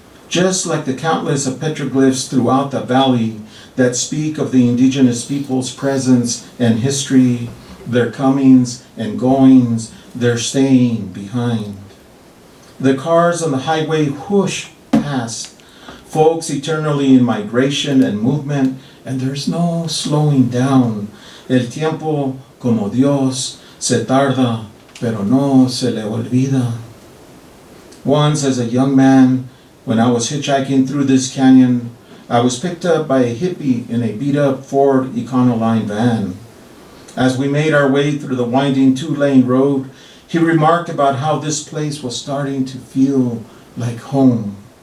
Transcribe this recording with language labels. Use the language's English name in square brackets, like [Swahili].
[English] Just like the countless of petroglyphs throughout the valley that speak of the indigenous people's presence and history, their comings and goings, their staying behind. The cars on the highway whoosh past, folks eternally in migration and movement, and there's no slowing down. [Spanish] El tiempo, como Dios, se tarda, pero no se le olvida. [English] Once as a young man, when I was hitchhiking through this canyon, I was picked up by a hippie in a beat-up Ford Econoline van. As we made our way through the winding two-lane road, he remarked about how this place was starting to feel like home.